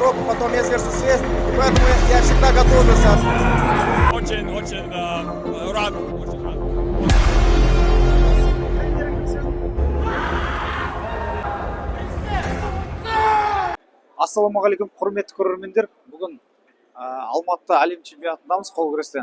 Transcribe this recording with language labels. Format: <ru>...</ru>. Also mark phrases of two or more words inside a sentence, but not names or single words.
<ru>потом есть versus есть, и поэтому я всегда готовился. Очень рад, очень рад.</ru> <kk>Ассаламағалейкум, құрметті көрермендер. Бүгін Алматыда әлем чемпионатындамыз қол күрестен.</kk>